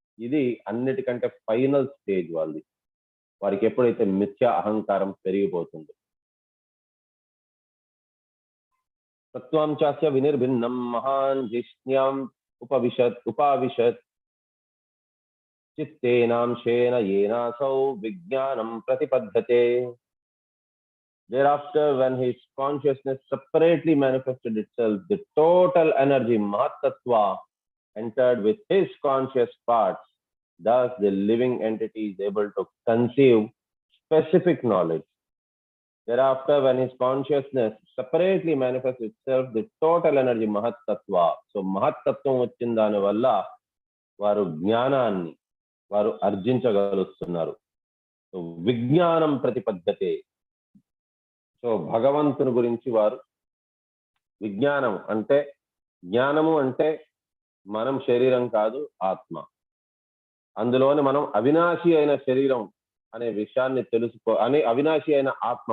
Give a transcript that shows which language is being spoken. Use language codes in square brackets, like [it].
[te] ఇది అన్నిటికంటే final stage వాళ్ళది. వారికి ఎప్పుడైతే మిథ్యా అహంకారం పెరిగిపోతుందో. [sa] తత్వం చాస్య వినిర్భిన్నం మహాన్ జిష్ణ్యాం ఉపావిశత్ చిత్తేనాంశేన ఏనాసౌ విజ్ఞానం ప్రతిపద్యతే. [en] Thereafter, when his consciousness separately manifested itself, the total energy Mahatattva entered with his conscious parts. Thus, the living entity is able to conceive specific knowledge. Thereafter, when his consciousness separately manifests itself, the total energy Mahatattva. [te] So, Mahatattvam vachindani valla varu జ్ఞానాన్ని వారు అర్జించగలుగుతున్నారు. So విజ్ఞానం ప్రతిపద్యతే. So భగవంతుని గురించి వారు విజ్ఞానం అంటే, జ్ఞానము అంటే మనం శరీరం కాదు, ఆత్మ. అందులోని మనం అవినాశి అయిన శరీరం అనే విషయాన్ని అవినాశి అయిన ఆత్మ.